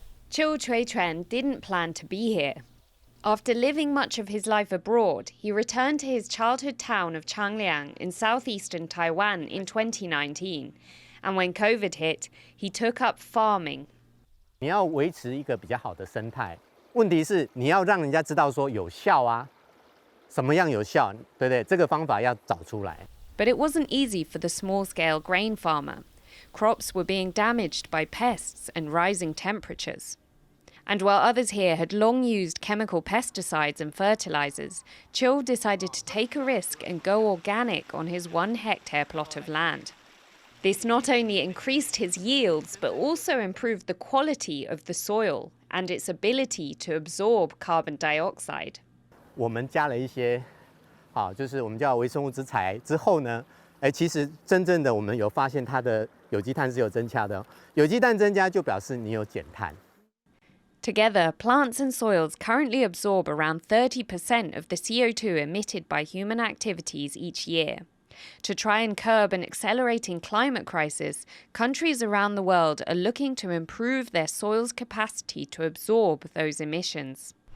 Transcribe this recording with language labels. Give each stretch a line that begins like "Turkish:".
English: Chiu Chui-chuan didn't plan to be here. After living much of his life abroad, he returned to his childhood town of Changliang in southeastern Taiwan in 2019. And when COVID hit, he took up farming.
Chinese: 你要维持一个比较好的生态，问题是你要让人家知道说有效啊，什么样有效，对不对？这个方法要找出来。
English: But it wasn't easy for the small-scale grain farmer. Crops were being damaged by pests and rising temperatures. And while others here had long used chemical pesticides and fertilizers, Chiu decided to take a risk and go organic on his 1-hectare plot of land. This not only increased his yields, but also improved the quality of the soil and its ability to absorb carbon dioxide.
Chinese: 我们加了一些，就是我们叫微生物质材之后呢，其实真正的我们有发现它的有机碳是有增加的。有机碳增加就表示你有减碳。
English: Together, plants and soils currently absorb around 30% of the CO2 emitted by human activities each year. To try and curb an accelerating climate crisis, countries around the world are looking to improve their soil's capacity to absorb those emissions.